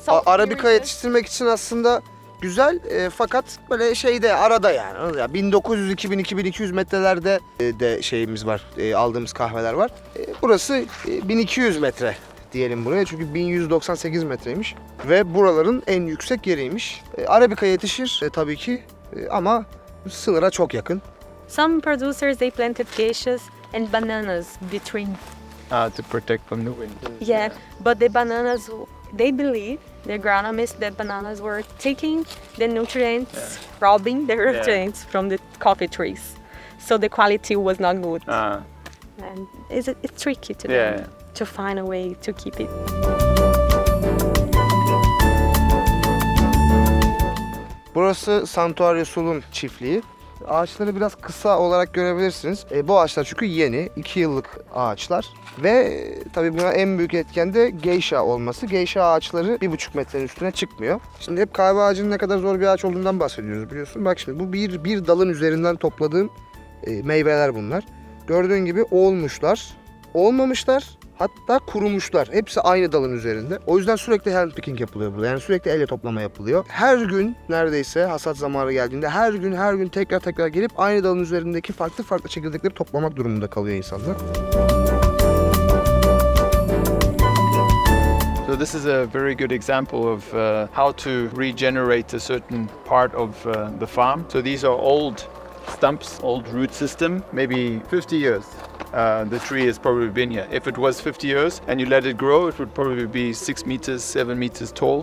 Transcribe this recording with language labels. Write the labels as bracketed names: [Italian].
[Turkish] Arabika yetiştirmek için aslında güzel fakat böyle şeyde arada yani 1900, 2000, 2200 metrelerde de şeyimiz var, aldığımız kahveler var. Burası 1200 metre diyelim buraya çünkü 1198 metreymiş ve buraların en yüksek yeriymiş. Arabika yetişir tabii ki ama sınıra çok yakın. [English] Some producers they planted geishas and bananas between. To protect from the wind. Yeah, but the bananas, they believe, the agronomists, that bananas were taking the nutrients, robbing the nutrients from the coffee trees. So the quality was not good. And it's tricky to them to find a way to keep it. [Turkish] Burası Santuario Sul'un çiftliği. Ağaçları biraz kısa olarak görebilirsiniz. Bu ağaçlar çünkü yeni, 2 yıllık ağaçlar. Ve tabii buna en büyük etken de geisha olması. Geisha ağaçları 1,5 metrenin üstüne çıkmıyor. Şimdi hep kahve ağacının ne kadar zor bir ağaç olduğundan bahsediyoruz biliyorsun. Bak şimdi bu bir dalın üzerinden topladığım meyveler bunlar. Gördüğün gibi olmuşlar, olmamışlar, hatta kurumuşlar. Hepsi aynı dalın üzerinde. O yüzden sürekli hand picking yapılıyor burada. Yani sürekli elle toplama yapılıyor. Her gün neredeyse hasat zamanı geldiğinde her gün tekrar gelip aynı dalın üzerindeki farklı çekirdekleri toplamak durumunda kalıyor insanlar. [English] So this is a very good example of how to regenerate a certain part of the farm. So these are old stumps, old root system, maybe 50 years. The tree has probably been here. If it was 50 years and you let it grow, it would probably be 6 meters, 7 meters tall.